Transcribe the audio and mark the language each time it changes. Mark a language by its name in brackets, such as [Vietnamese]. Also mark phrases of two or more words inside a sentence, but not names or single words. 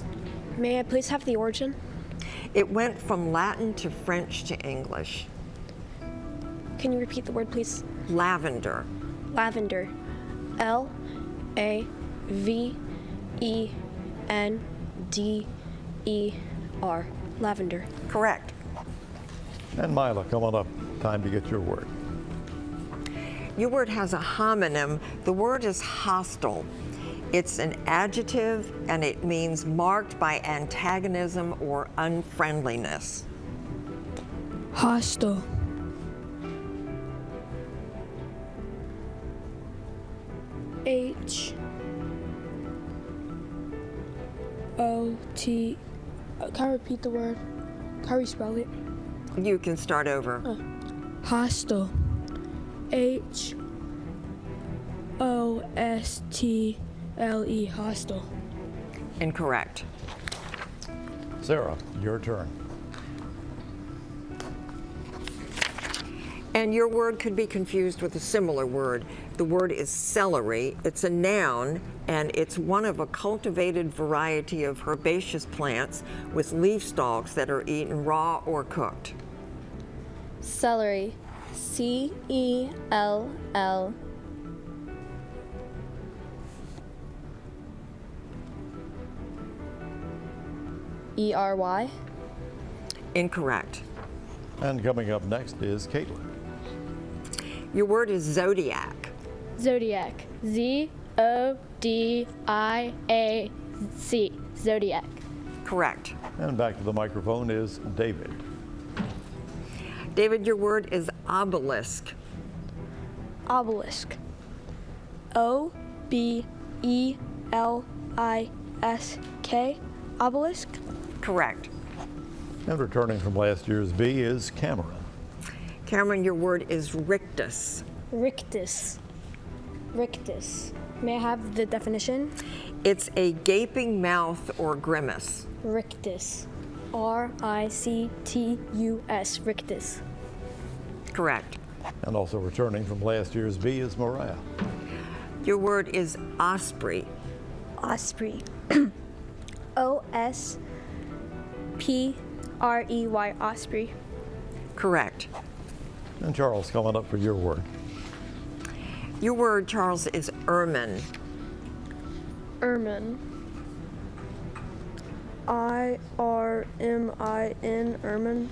[English] May I please have the origin? It went from Latin to French to English. Can you repeat the word, please? Lavender. Lavender. L-A-V-E-N-D-E-R. Lavender. Correct. And Mila, come on up. Time to get your word. Your word has a homonym. The word is hostile. It's an adjective, and it means marked by antagonism or unfriendliness. Hostile. H-O-T. Can I repeat the word? Can I respell it? You can start over. Hostile. H-O-S-T-L-E. Hostile. Incorrect. Sarah, your turn. And your word could be confused with a similar word. The word is celery. It's a noun, and it's one of a cultivated variety of herbaceous plants with leaf stalks that are eaten raw or cooked. Celery. C-E-L-L. E-R-Y. Incorrect. And coming up next is Caitlin. Your word is zodiac. Zodiac. Z-O-D-I-A-C. Zodiac. Correct. And back to the microphone is David. David, your word is obelisk. Obelisk. O-B-E-L-I-S-K. Obelisk. Correct. And returning from last year's Bee is Cameron. Cameron, your word is rictus. Rictus. Rictus. May I have the definition? It's a gaping mouth or grimace. Rictus. R-I-C-T-U-S. Rictus. Correct. And also returning from last year's Bee is Mariah. Your word is osprey. Osprey. O-S-P-R-E-Y. Osprey. Correct. And Charles, coming up for your word. Your word, Charles, is ermine. Ermine. I-R-M-I-N. Ermine.